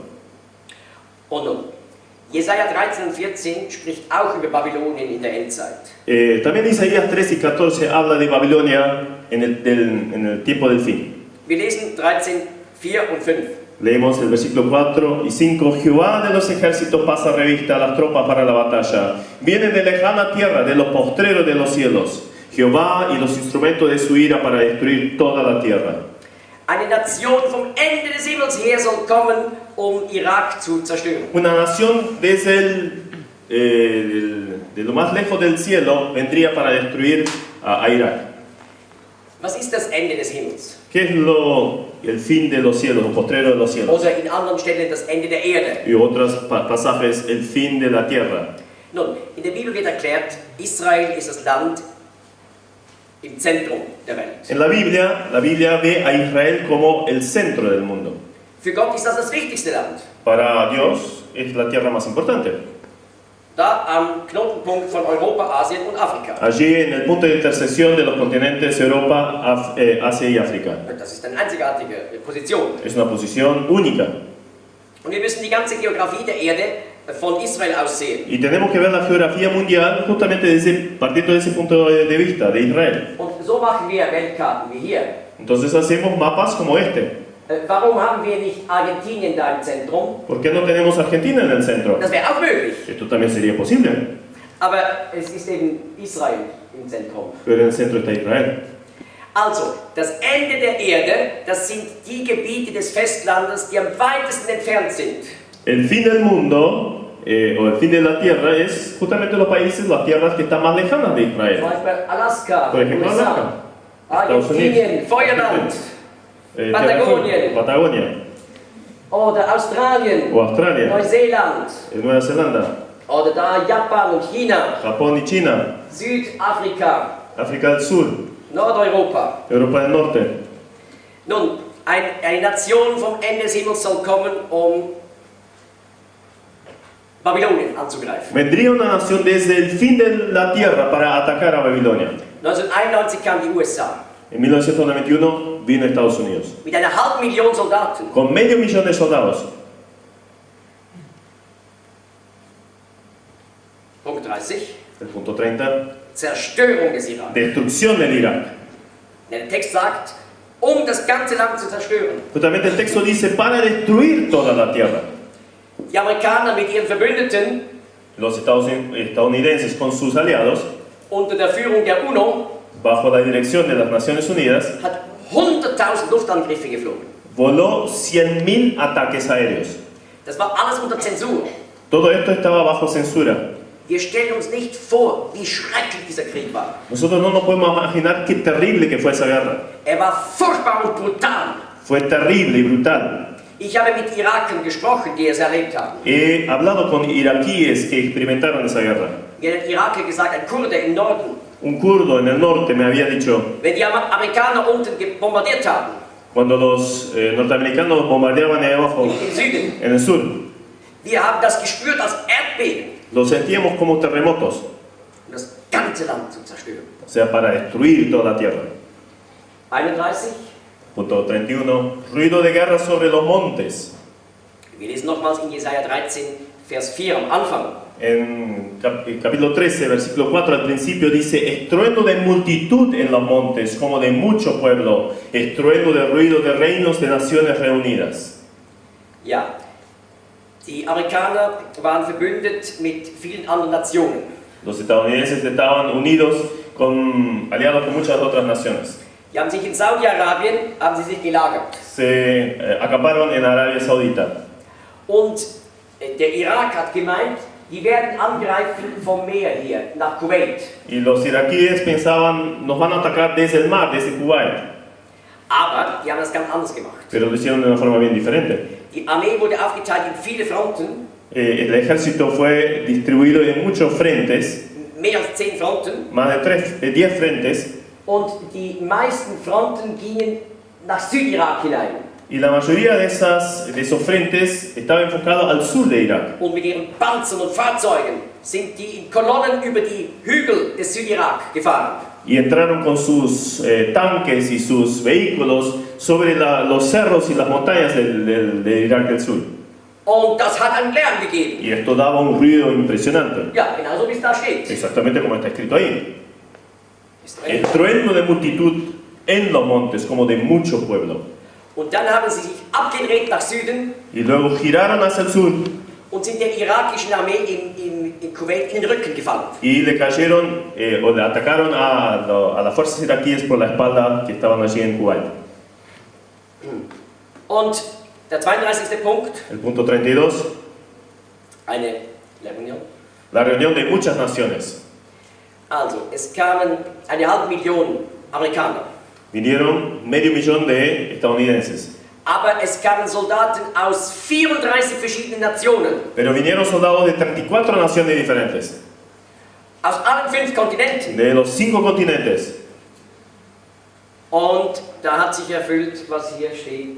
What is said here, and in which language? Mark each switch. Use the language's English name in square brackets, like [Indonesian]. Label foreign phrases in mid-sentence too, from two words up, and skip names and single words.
[German] Und nun, Jesaja 13 und 14 spricht auch über Babylonien in der Endzeit. [Spanish] También Isaías 13 y 14 habla de Babilonia en el tiempo del fin. [German] Wir lesen 13, 4 und 5. [Spanish] Leemos el versículo 4 y 5. Jehová de los ejércitos pasa revista a las tropas para la batalla. Vienen de lejana tierra, de los postreros de los cielos. Jehová y los instrumentos de su ira para destruir toda la tierra. [German] Eine Nation vom Ende des Himmels her soll kommen, Irak zu zerstören. [Spanish] Una nación desde de lo más lejos del cielo vendría para destruir a Irak. [German] Was ist das Ende des Himmels? [Spanish] ¿Qué es el fin de los cielos, o postrero de los cielos? [German] Oder in anderen Stellen das Ende der Erde. [Spanish] Y otros pasajes, el fin de la tierra. [German] Nun, in der Bibel wird erklärt, Israel ist das Land im Zentrum der Welt. [Spanish] En la Biblia ve a Israel como el centro del mundo. [German] Für Gott ist das wichtigste Land. [Spanish] Para Dios es la tierra más importante. [German] Da am Knotenpunkt von Europa, Asien und Afrika. [Spanish] Allí en el punto de intersección de los continentes Europa, Asia y África. [German] Das ist eine einzigartige Position. [Spanish] Es una posición única. [German] Und wir müssen die ganze Geografie der Erde von Israel aus sehen. [Spanish] Y tenemos que ver la geografía mundial justamente partiendo de ese punto de vista, de Israel. [German] Und so machen wir Weltkarten wie hier. [Spanish] Entonces hacemos mapas como este. [German] Warum haben wir nicht Argentinien da im Zentrum? [Spanish] ¿Por qué no tenemos Argentina en el centro? [German] Das wäre auch möglich. [Spanish] Esto también sería posible. [German] Aber es ist eben Israel im Zentrum. [Spanish] Pero en el centro está Israel. [German] Also, das Ende der Erde, das sind die Gebiete des Festlandes, die am weitesten entfernt sind. [Spanish] El fin del mundo, o el fin de la tierra, es justamente los países, las tierras que están más lejanas de Israel. [German] Zum Beispiel Alaska, [Spanish] Por ejemplo, [German] USA, [Spanish] Alaska, Estados Unidos, [German] Argentinien, Feuerland, [Spanish] Patagonia, [German] oder Australien, [Spanish] o Australia, [German] Neuseeland, [Spanish] Nueva Zelanda, [German] oder da Japan und China, [Spanish] Japón y China, [German] Südafrika, [Spanish] África del Sur, [German] Nordeuropa. [Spanish] Europa del Norte. [German] Nun, eine Nation vom Ende des Himmels soll kommen, Babylonien anzugreifen. [Spanish] Vendría una nación desde el fin de la tierra para atacar a Babilonia. [German] 1991 kamen die USA [Spanish] En 1991 vino Estados Unidos, [German] mit einer halben Million Soldaten. [Spanish] con 500.000 de soldados. [German] Punkt 30. [Spanish] El punto 30, [German] Zerstörung des Irak. [Spanish] destrucción del Irak. [German] Der Text sagt, um das ganze Land zu zerstören. [Spanish] Justamente el texto dice para destruir toda la tierra. [German] Die Amerikaner mit ihren Verbündeten [Spanish] Los estadounidenses con sus aliados, [German] unter der Führung der UNO, [Spanish] bajo la dirección de las Naciones Unidas, [German] hat 100.000 Luftangriffe geflogen. [Spanish] voló 100.000 ataques aéreos. [German] Das war alles unter Zensur. [Spanish] Todo esto estaba bajo censura. [German] Wir stellen uns nicht vor, wie schrecklich dieser Krieg war. [Spanish] Nosotros no nos podemos imaginar qué terrible que fue esa guerra. [German] Er war furchtbar und brutal. [Spanish] Fue terrible y brutal. [German] Ich habe mit Irakern gesprochen, die es erlebt haben. [Spanish] He hablado con iraquíes que experimentaron esa guerra. [German] Mir hat ein Iraker gesagt, ein Kurde im Norden, [Spanish] Un kurdo en el norte me había dicho, [German] wenn die Amerikaner unten bombardiert haben, [Spanish] cuando los norteamericanos bombardeaban ahí abajo, [German] im Süden, [Spanish] en el sur, [German] wir haben das gespürt als Erdbeben, [Spanish] lo sentíamos como terremotos, [German] um das ganze Land zu zerstören. [Spanish] o sea, para destruir toda la tierra. [German] 31, [Spanish] Punto 31. Ruido de guerra sobre los montes. [German] wir lesen nochmals in Jesaja 13, Vers 4 am Anfang. [Spanish] En capítulo 13, versículo 4, al principio dice, estruendo de multitud en los montes, como de mucho pueblo, estruendo de ruido de reinos de naciones reunidas. [German] Ja, die Amerikaner waren verbündet mit vielen anderen Nationen. [Spanish] Los estadounidenses estaban unidos, aliados con muchas otras naciones. [German] Die haben sich in Saudi-Arabien gelagert. [Spanish] Se acamparon en Arabia Saudita. [German] Und der Irak hat gemeint, die werden angreifen vom Meer hier nach Kuwait. [Spanish] Y los iraquíes pensaban, nos van a atacar desde el mar, desde Kuwait. [German] Aber die haben das ganz anders gemacht. [Spanish] Pero lo hicieron de una forma bien diferente. [German] Die Armee wurde aufgeteilt in viele Fronten, [Spanish] El ejército fue distribuido en muchos frentes, [German] mehr als 10 Fronten. [Spanish] más de 10 frentes, [German] Und die meisten Fronten gingen nach Südirak hinein. [Spanish] y la mayoría de esos frentes estaba enfocado al sur de Irak. [German] Und mit ihren Panzern und Fahrzeugen sind die in Kolonnen über die Hügel des Südirak gefahren. [Spanish] Y entraron con sus tanques y sus vehículos sobre los cerros y las montañas de Irak del sur. [German] Und das hat einen Lärm gegeben. [Spanish] Y esto daba un ruido impresionante, [German] Ja, genauso wie es da steht. [Spanish] exactamente como está escrito ahí. [German] Ist drin. [Spanish] Estruendo de multitud en los montes, como de mucho pueblo. [German] Und dann haben sie sich abgedreht nach Süden [Spanish] Y luego giraron hacia el sur [German] und sind der irakischen Armee in Kuwait in den Rücken gefallen. [Spanish] y le cayeron o le atacaron a las fuerzas iraquíes por la espalda que estaban allí en Kuwait. [German] Und der 32. Punkt, [Spanish] El punto 32, [German] eine Reunion. [Spanish] la reunión de muchas naciones. [German] Also, es kamen 500.000 Amerikaner. [Spanish] Vinieron 500.000 de estadounidenses, [German] Aber es kamen Soldaten aus 34 verschiedenen Nationen, [Spanish] pero vinieron soldados de 34 naciones diferentes, [German] aus allen 5 Kontinenten. [Spanish] de los 5 continentes. [German] Und da hat sich erfüllt, was hier steht.